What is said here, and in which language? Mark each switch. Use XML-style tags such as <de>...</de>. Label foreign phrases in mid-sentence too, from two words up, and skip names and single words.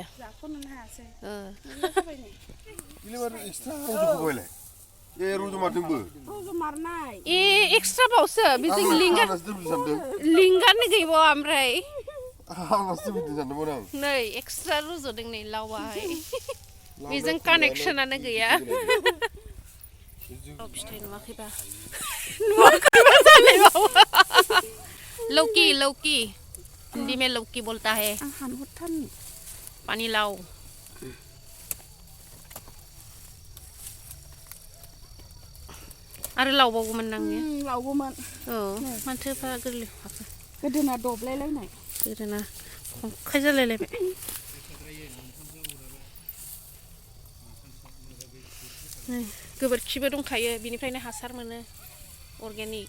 <brx>जाख'नोनो हायासै रज'मारनाय एक्सट्रा बावसो बेजों लिंगारनो गैबावा ओमफ्राय नै एक्सट्रा रज'दों नै लावाहाय बेजों कानेक्सनानो गैया फिथाइ नुवाखैबा लौकी</brx> <hi>हिंदी में लौकी बोलता है</hi> <brx>पानी लाव आरो लावबावगौमोन नांने लावगौमोन औ माथोफा गोरलै हाखो गोदोना दबलायलायनाय गोदोना खंखाय जालायलायबाय गोबोरखिबो दंखायो बिनिफ्रायनो हासार मोनो अर्गेनिक</brx>